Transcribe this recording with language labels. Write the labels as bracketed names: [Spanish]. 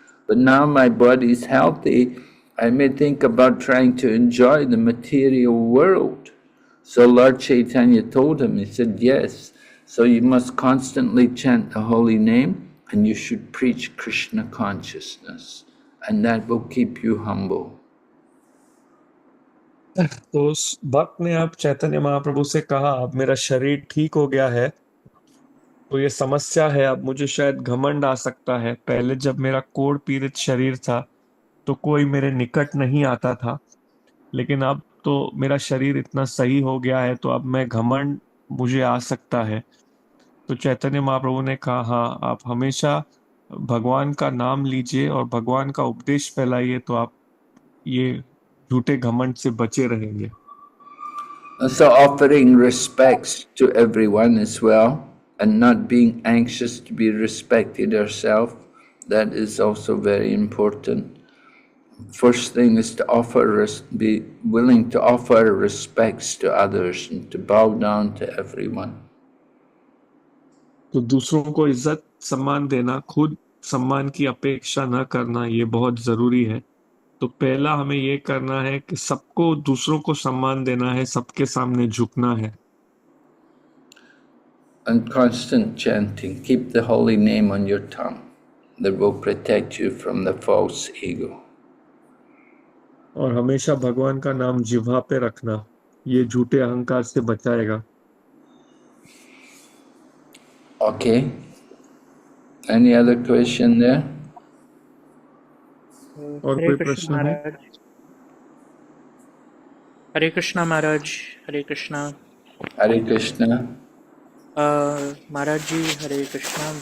[English] but now my body's healthy, I may think about trying to enjoy the material world. So Lord Chaitanya told him, he said, yes, so you must constantly chant the holy name and you should preach Krishna consciousness, and that will keep you humble. [Hindi] तो उस भक्त ने अब चैतन्य महाप्रभु से कहा, अब मेरा शरीर ठीक हो गया है, तो ये समस्या है, अब मुझे शायद घमंड आ सकता है। पहले जब मेरा कोढ़ पीड़ित शरीर था तो कोई मेरे निकट नहीं आता था, लेकिन अब तो मेरा शरीर इतना सही हो गया है, तो अब मैं घमंड मुझे आ सकता है। तो चैतन्य महाप्रभु ने कहा, हाँ, आप हमेशा भगवान का नाम लीजिए और भगवान का उपदेश फैलाइए, तो आप ये झूठे घमंड से बचे रहेंगे। [English] So offering respects to everyone as well, and not being anxious to be respected yourself, that is also very important. First thing is to be willing to offer respects to others and to bow down to everyone. [Hindi] तो दूसरों को इज्जत सम्मान देना, खुद सम्मान की अपेक्षा न करना, ये बहुत जरूरी है। तो पहला हमें ये करना है कि सबको, दूसरों को सम्मान देना है, सबके सामने झुकना है। [English] And constant chanting, keep the holy name on your tongue. That will protect you from the false ego. [Hindi] और हमेशा भगवान का नाम जिह्वा पे रखना, ये झूठे अहंकार से बचाएगा। [English] Okay. Any other question there? [Hindi] और कोई प्रश्न है? [English] Hare Krishna Maharaj, Hare Krishna. Hare Krishna. Maharaj ji, Hare Krishna.